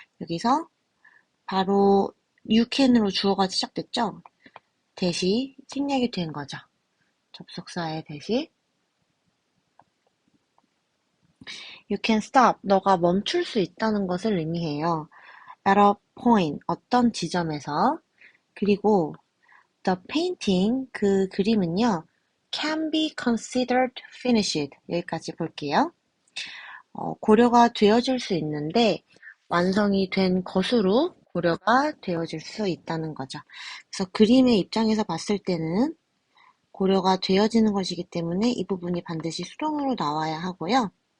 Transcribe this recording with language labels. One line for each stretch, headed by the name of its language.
Korean: 여기서 바로 you can으로 주어가 시작됐죠? 대시 생략이 된 거죠. 접속사의 대시. You can stop, 너가 멈출 수 있다는 것을 의미해요.
English: At a point, 어떤 지점에서.
Korean: 그리고 the painting, 그 그림은요.
English: can be considered finished.
Korean: 여기까지 볼게요. 고려가 되어질 수 있는데 완성이 된 것으로 고려가 되어질 수 있다는 거죠. 그래서 그림의 입장에서 봤을 때는 고려가 되어지는 것이기 때문에 이 부분이 반드시 수동으로 나와야 하고요.